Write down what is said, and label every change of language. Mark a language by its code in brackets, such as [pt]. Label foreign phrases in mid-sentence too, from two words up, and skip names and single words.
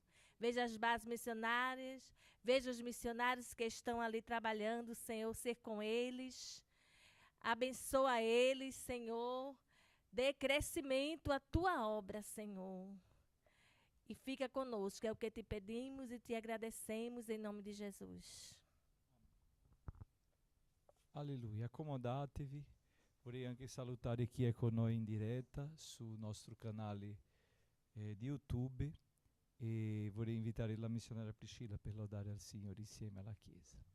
[pt] Veja as bases missionárias, veja os missionários que estão ali trabalhando, Senhor, ser com eles. Abençoa eles, Senhor. Dê crescimento à Tua obra, Senhor. E fica conosco, é o que Te pedimos e Te agradecemos em nome di Jesus. [it] Alleluia. Accomodatevi. Vorrei anche salutare chi è con noi in diretta sul nostro canale di YouTube, e vorrei invitare la missionaria Priscilla per lodare al Signore insieme alla Chiesa.